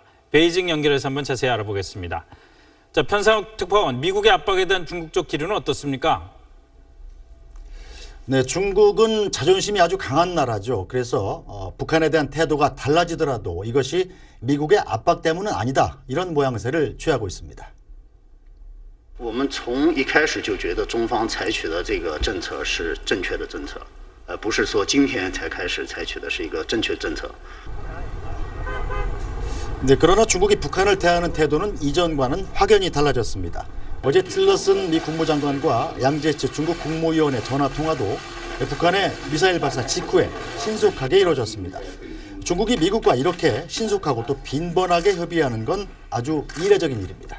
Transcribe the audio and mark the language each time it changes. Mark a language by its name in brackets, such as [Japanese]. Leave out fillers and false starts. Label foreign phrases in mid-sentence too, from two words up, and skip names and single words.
[Korean] 베이징 연결해서 한번 자세히 알아보겠습니다. 자, 편상욱 특파원, 미국의 압박에 대한 중국 쪽 기류는 어떻습니까? 네, 중국은 자존심이 아주 강한 나라죠. 그래서 북한에 대한 태도가 달라지더라도 이것이 미국의 압박 때문은 아니다. 이런 모양새를 취하고 있습니다. [Chinese] 我们从一开始就觉得中方采取的这个政策是正确的政策，不是说今天才开始采取的是一个正确政策。 [Korean] 네, 그러나 중국이 북한을 대하는 태도는 이전과는 확연히 달라졌습니다. 어제 틸러슨 미 국무장관과 양제치 중국 국무위원회 전화 통화도 북한의 미사일 발사 직후에 신속하게 이루어졌습니다. 중국이 미국과 이렇게 신속하고 또 빈번하게 협의하는 건 아주 이례적인 일입니다.